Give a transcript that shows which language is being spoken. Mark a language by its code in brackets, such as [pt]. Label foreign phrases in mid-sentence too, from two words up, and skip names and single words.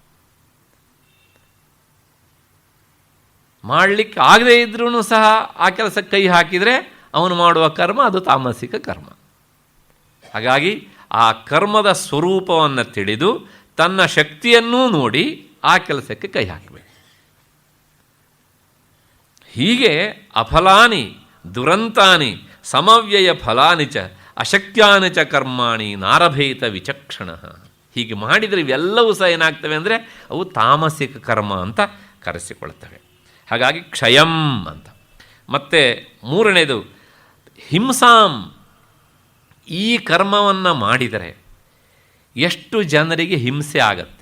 [kn] ಮಾಡಲಿಕ್ಕೆ ಆಗದೇ ಇದ್ರೂ ಸಹ ಆ ಕೆಲಸಕ್ಕೆ ಕೈ ಹಾಕಿದರೆ ಅವನು ಮಾಡುವ ಕರ್ಮ ಅದು ತಾಮಸಿಕ ಕರ್ಮ. ಹಾಗಾಗಿ ಆ ಕರ್ಮದ ಸ್ವರೂಪವನ್ನು ತಿಳಿದು ತನ್ನ ಶಕ್ತಿಯನ್ನೂ ನೋಡಿ ಆ ಕೆಲಸಕ್ಕೆ ಕೈ ಹಾಕಬೇಕು. [sa] ಹೀಗೆ ಅಫಲಾನಿ ದುರಂತಾನಿ ಸಮವ್ಯಯ ಫಲಾನಿ ಚ ಅಶಕ್ಯಾನಿ ಚ ಕರ್ಮಾಣಿ ನಾರಭೇತ ವಿಚಕ್ಷಣ. [kn] ಹೀಗೆ ಮಾಡಿದರೆ ಇವೆಲ್ಲವೂ ಸಹ ಏನಾಗ್ತವೆ ಅಂದರೆ ಅವು ತಾಮಸಿಕ ಕರ್ಮ ಅಂತ ಕರೆಸಿಕೊಳ್ತವೆ. ಹಾಗಾಗಿ ಕ್ಷಯಂ ಅಂತ. ಮತ್ತು ಮೂರನೇದು ಹಿಂಸಾಂ, ಈ ಕರ್ಮವನ್ನು ಮಾಡಿದರೆ ಎಷ್ಟು ಜನರಿಗೆ ಹಿಂಸೆ ಆಗತ್ತೆ.